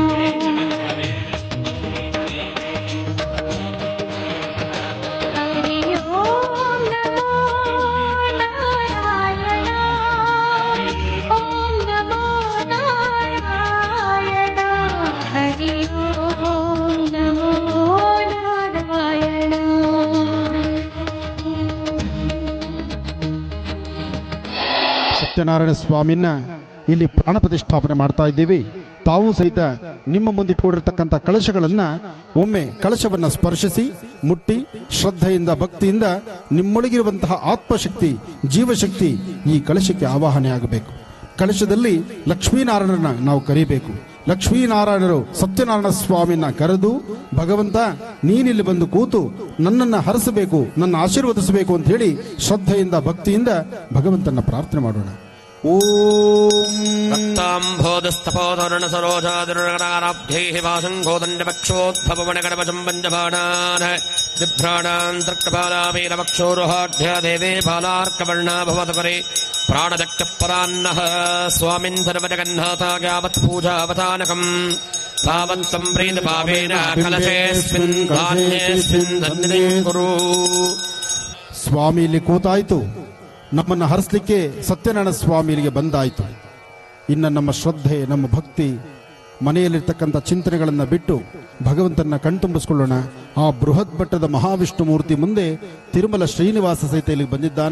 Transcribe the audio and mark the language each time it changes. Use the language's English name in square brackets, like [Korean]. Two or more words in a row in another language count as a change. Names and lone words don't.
[Sanskrit] हरि ओम नमो नारायण ओम नमो नारायण हरि ओम नमो नारायण [Kannada] ಸತ್ಯನಾರಾಯಣ ಸ್ವಾಮಿನ ಇಲ್ಲಿ ಪ್ರಾಣ ಪ್ರತಿಷ್ಠಾಪನೆ ಮಾಡ್ತಾ ಇದ್ದೀವಿ. ತಾವು ಸಹಿತ ನಿಮ್ಮ ಮುಂದೆ ಇಟ್ಕೊಂಡಿರ್ತಕ್ಕಂಥ ಕಳಶಗಳನ್ನ ಒಮ್ಮೆ ಕಳಶವನ್ನ ಸ್ಪರ್ಶಿಸಿ ಮುಟ್ಟಿ ಶ್ರದ್ಧೆಯಿಂದ ಭಕ್ತಿಯಿಂದ ನಿಮ್ಮೊಳಗಿರುವಂತಹ ಆತ್ಮಶಕ್ತಿ ಜೀವಶಕ್ತಿ ಈ ಕಳಶಕ್ಕೆ ಆವಾಹನೆ ಆಗಬೇಕು. ಕಳಶದಲ್ಲಿ ಲಕ್ಷ್ಮೀನಾರಾಯಣನ ನಾವು ಕರಿಬೇಕು. ಲಕ್ಷ್ಮೀನಾರಾಯಣರು ಸತ್ಯನಾರಾಯಣ ಸ್ವಾಮಿನ ಕರೆದು, ಭಗವಂತ ನೀನಿಲ್ಲಿ ಬಂದು ಕೂತು ನನ್ನನ್ನು ಹರಸಬೇಕು, ನನ್ನ ಆಶೀರ್ವದಿಸಬೇಕು ಅಂತ ಹೇಳಿ ಶ್ರದ್ಧೆಯಿಂದ ಭಕ್ತಿಯಿಂದ ಭಗವಂತನ ಪ್ರಾರ್ಥನೆ ಮಾಡೋಣ. [Sanskrit] ಓಂ रक्ताम्भोदस्तपोधरण सरोजादिर्गणाराब्धैः वासङ्गोदण्डपक्षोद्भवमणगणपजं पञ्चबाणान् बिभ्राणान् तृक्कपालावीरपक्षोरुहाढ्य देवे बालार्कवर्णा भवतकरे प्राणदक्तपरान्नः स्वामिन् सर्वजगन्नाथागावत्पूजावतानकम् तावत् सम्प्रीतभावेन कलशेऽस्मिन् धान्येऽस्मिन् धन्यं कुरु. [Kannada] ಸ್ವಾಮಿ ಇಲ್ಲಿ ಕೂತಾಯಿತು, ನಮ್ಮನ್ನು ಹರಿಸಲಿಕ್ಕೆ ಸತ್ಯನಾರಾಯಣ ಸ್ವಾಮಿ ಇಲ್ಲಿಗೆ ಬಂದಾಯಿತು. ಇನ್ನು ನಮ್ಮ ಶ್ರದ್ಧೆ ನಮ್ಮ ಭಕ್ತಿ ಮನೆಯಲ್ಲಿರ್ತಕ್ಕಂಥ ಚಿಂತನೆಗಳನ್ನು ಬಿಟ್ಟು ಭಗವಂತನ ಕಣ್ತುಂಬಿಸ್ಕೊಳ್ಳೋಣ. ಆ ಬೃಹತ್ ಮಟ್ಟದ ಮಹಾವಿಷ್ಣು ಮೂರ್ತಿ ಮುಂದೆ ತಿರುಮಲ ಶ್ರೀನಿವಾಸ ಸಹಿತ ಇಲ್ಲಿಗೆ ಬಂದಿದ್ದಾನೆ.